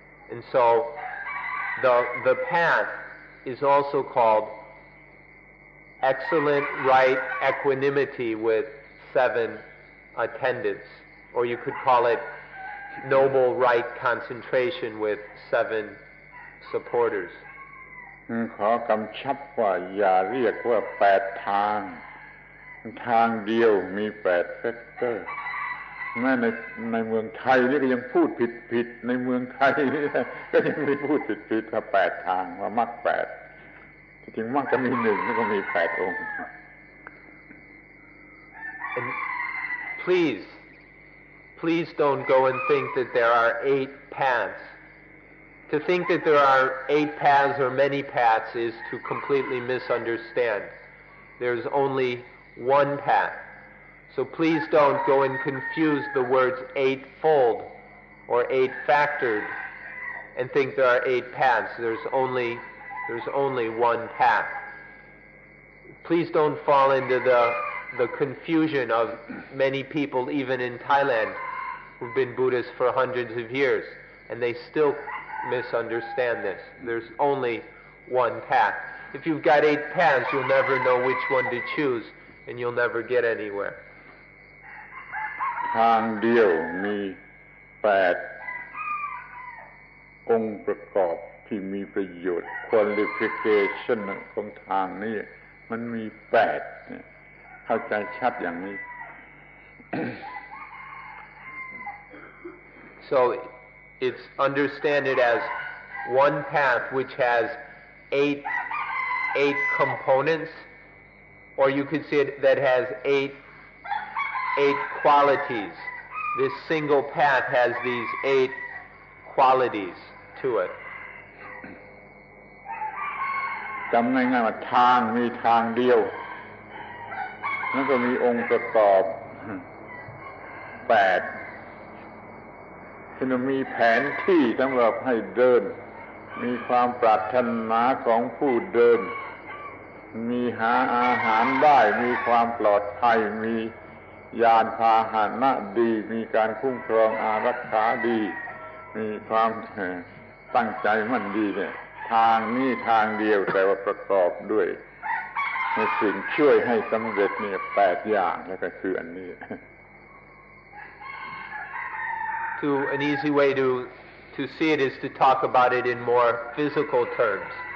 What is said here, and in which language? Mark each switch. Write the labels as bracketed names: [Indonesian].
[English] And so the path is also called excellent right equanimity with 7 attendants, or you could call it noble right concentration with 7 supporters. [Thai] ขอกำชับว่าอย่าเรียกว่า8ทางเดียวมี8 factor แม้ในเมืองไทยนี่ก็ยังพูดผิดในเมืองไทยนี่ก็ยังมีพูดผิดว่า8ทางว่ามรรค8จริงๆมรรคก็มี1แล้วก็มี8องค์ [English] And please don't go and think that there are 8 paths. To think that there are 8 paths or many paths is to completely misunderstand. There's only one path. So please don't go and confuse the words eightfold or 8-factored and think there are 8 paths. There's only one path. Please don't fall into the confusion of many people, even in Thailand, who've been Buddhists for hundreds of years, and they still misunderstand this. There's only one path. If you've got 8 paths, you'll never know which one to choose, and you'll never get anywhere. [Thai] ทางเดียวมี8องค์ประกอบที่มีประโยชน์ qualification ของทางนี้มันมี8เข้าใจชัดอย่างนี้ [English] So it's understand it as one path which has 8 components, or you could say it that has 8 qualities. This single path has these 8 qualities to it. [Thai] จำง่ายๆว่าทางมีทางเดียวแล้วก็มีองค์ประกอบ 8ที่มีแผนที่สำหรับให้เดินมีความปรารถนาของผู้เดินมีหาอาหารได้มีความปลอดภัยมียานพาหนะดีมีการคุ้มครองอารักขาดีมีความตั้งใจมั่นดีเนี่ยทางนี้ทางเดียวแต่ว่าประกอบด้วยสิ่งช่วยให้สำเร็จเนี่ย8อย่างแล้วก็คืออันนี้ [English] An easy way to see it is to talk about it in more physical terms.